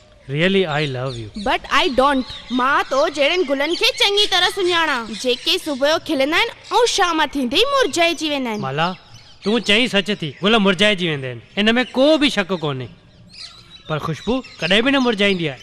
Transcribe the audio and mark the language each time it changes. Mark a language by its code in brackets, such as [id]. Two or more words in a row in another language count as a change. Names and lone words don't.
[en] Really, I love you. But I don't. [sd] मां तो जड़न गुलन के चंगी तरह सुञाणा जेके सुबह खिलंदा आहिनि ऐं शाम थींदे ई मुरझाइजी वेंदा आहिनि। माला तूं चई सच थी, गुल मुरझाइजी वेंदा आहिनि, इन में को बि शक कोन्हे। पर खुशबू कॾहिं बि न मुरझाईंदी आहे।